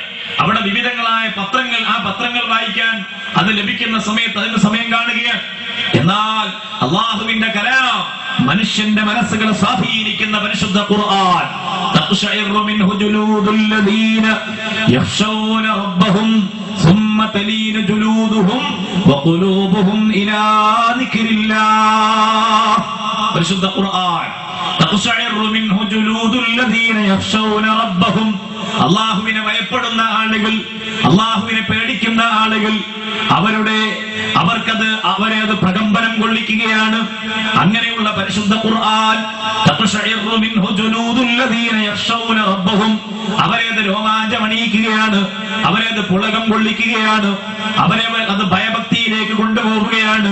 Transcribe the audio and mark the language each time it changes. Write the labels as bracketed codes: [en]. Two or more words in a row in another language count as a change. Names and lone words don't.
[ml] അവിടെ വിവിധങ്ങളായ പത്രങ്ങൾ, ആ പത്രങ്ങൾ വായിക്കാൻ അത് ലഭിക്കുന്ന സമയത്ത് അതിന്റെ സമയം കാണുകയാണ്. എന്നാൽ അള്ളാഹുവിന്റെ കലാം മനുഷ്യന്റെ മനസ്സുകളെ സ്വാധീനിക്കുന്ന പരിശുദ്ധ ഖുർആൻ, [ar] تقشعر منه جلود الذين يخشون ربهم ثم تلين جلودهم وقلوبهم إلى ذكر الله. [ml] പരിശുദ്ധ ഖുർആൻ, [ar] تقشعر منه جلود الذين يخشون ربهم, [ml] അല്ലാഹുവിനെ ഭയപ്പെടുന്ന ആളുകൾ, അല്ലാഹുവിനെ പേടിക്കുന്ന ആളുകൾ, അവരെ അത് പ്രകമ്പനം കൊള്ളിക്കുകയാണ്. അങ്ങനെയുള്ള പരിശുദ്ധ ഖുർആൻ, [ar] تقشعر منه جلود الذين يخشون ربهم, [ml] അവരെ അത് രോമാഞ്ചമണിയിക്കുകയാണ്, അവരെ അത് പുളകം കൊള്ളിക്കുകയാണ്, അവരെ അത് ഭയഭക്തിയിലേക്ക് കൊണ്ടുപോവുകയാണ്.